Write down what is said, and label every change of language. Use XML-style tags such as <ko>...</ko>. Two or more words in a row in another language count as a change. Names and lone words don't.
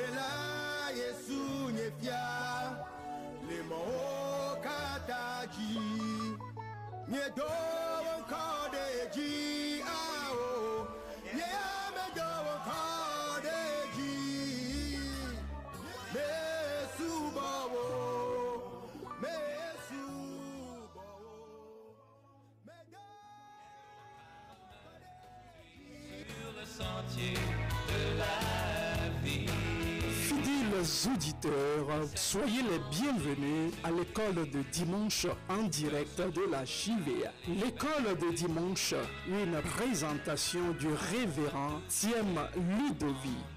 <ee>la Yesu nyefia le mo kataji nyedo kodeji ao yeah me do kodeji me subawo me subawo me do</ee> <fr>sur le sentier de la vie. Fidèles auditeurs, soyez les bienvenus à l'école de dimanche en direct de la JVA. L'école de dimanche, une présentation du révérend Thiem Ludovic.</fr>